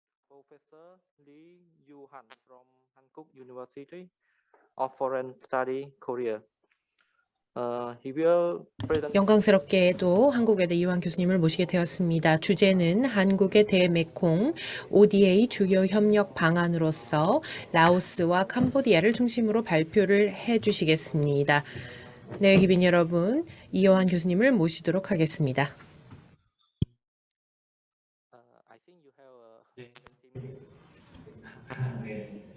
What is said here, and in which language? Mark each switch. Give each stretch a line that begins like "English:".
English: Professor Lee Yu-han from Hankuk University of Foreign Study, Korea. He will present.
Korean: 영광스럽게도 한국외대 이완 교수님을 모시게 되었습니다. 주제는 한국의 대메콩 ODA 주요 협력 방안으로서 라오스와 캄보디아를 중심으로 발표를 해주시겠습니다. 네, 기빈 여러분, 이완 교수님을 모시도록 하겠습니다.
English: I think you have 20 minutes.